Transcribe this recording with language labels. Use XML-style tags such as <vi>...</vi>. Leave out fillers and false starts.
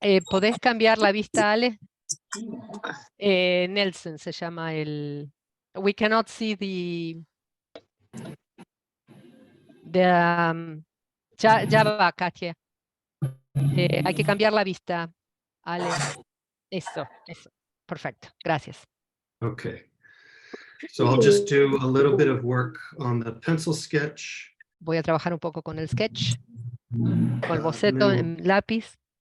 <es>¿Podés cambiar la vista, Ale? Nelson se llama el...</es> <en>We cannot see</en> <es>ya va,</es> <en>Katia.</en> <es>Hay que cambiar la vista, Ale. Eso. Perfecto, gracias.</es> <en>Okay. So I'll just do a little bit of work on the pencil sketch.</en> <es>Voy a trabajar un poco con el sketch, con el boceto en lápiz.</es>